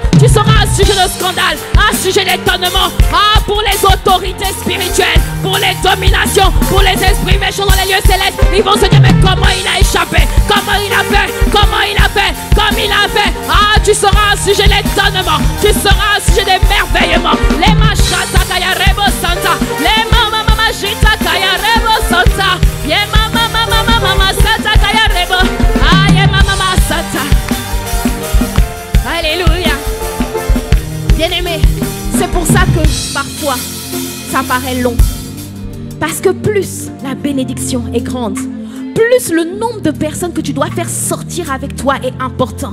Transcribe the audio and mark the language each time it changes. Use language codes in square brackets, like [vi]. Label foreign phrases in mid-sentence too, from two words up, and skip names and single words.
[fr] Tu seras un sujet de scandale, un sujet d'étonnement. Ah, pour les autorités spirituelles, pour les dominations, pour les esprits méchants dans les lieux célestes. Ils vont se dire, mais comment il a échappé? Comment il a fait? Comment il a fait? Comme il a fait. Ah, tu seras un sujet d'étonnement. Tu seras un sujet d'émerveillement. Les machata kaya rebo santa. Les mama mama jita kaya rebo santa. Ye mama mama mama santa kaya rebo. Ah, ye mama mama santa. Alléluia. Bien-aimé, c'est pour ça que parfois ça paraît long. Parce que plus la bénédiction est grande, plus le nombre de personnes que tu dois faire sortir avec toi est important.